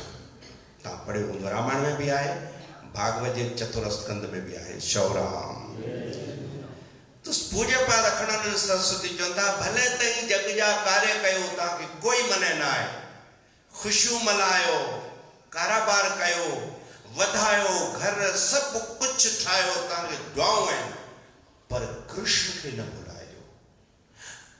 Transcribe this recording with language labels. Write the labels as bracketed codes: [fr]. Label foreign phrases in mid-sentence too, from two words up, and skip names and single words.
[sd] तव्हां पढ़ियो हूंदो, रामायण में बि आहे, भागवत जे चतुरस्कंद में बि आहे। शौराम तो पूज्यपाद अखंडानंद सरस्वती चवनि था, भले तई जग जा कार्य कयो, तव्हांखे कोई मने न आहे, ख़ुशियूं मल्हायो, कारोबार कयो, वधायो, घर सभु कुझु ठाहियो, तव्हांखे दुआऊं आहिनि, पर कृष्ण खे न भुलाइजो।